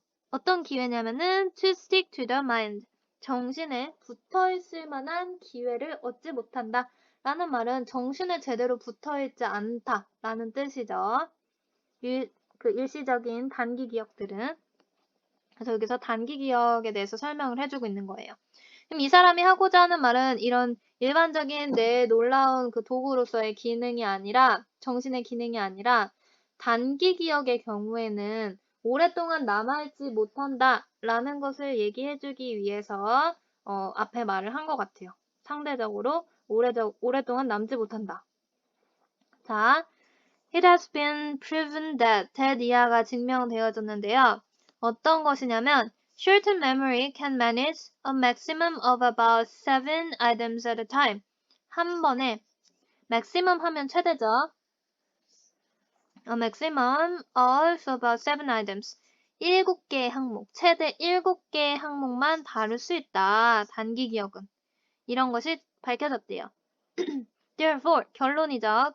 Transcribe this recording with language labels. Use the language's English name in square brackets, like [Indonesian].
[Korean] 어떤 기회냐면은 [English] to stick to the mind. [Korean] 정신에 붙어 있을 만한 기회를 얻지 못한다. 라는 말은 정신에 제대로 붙어 있지 않다. 라는 뜻이죠. 그 일시적인 단기 기억들은. 그래서 여기서 단기 기억에 대해서 설명을 해주고 있는 거예요. 그럼 이 사람이 하고자 하는 말은 이런 일반적인 내 놀라운 그 도구로서의 기능이 아니라, 정신의 기능이 아니라, 단기 기억의 경우에는 오랫동안 남아있지 못한다 라는 것을 얘기해주기 위해서 앞에 말을 한 것 같아요. 상대적으로 오랫동안 남지 못한다. [English] 자, It has been proven that [Korean] 이하가 증명되어졌는데요. 어떤 것이냐면 [English] Short-term memory can manage a maximum of about 7 items at a time. [Korean] 한 번에 maximum 하면 최대죠. [English] A maximum of about 7 items. [Korean] 7개의 항목, 최대 7개의 항목만 다룰 수 있다. 단기 기억은. 이런 것이 밝혀졌대요. Therefore, 결론이죠.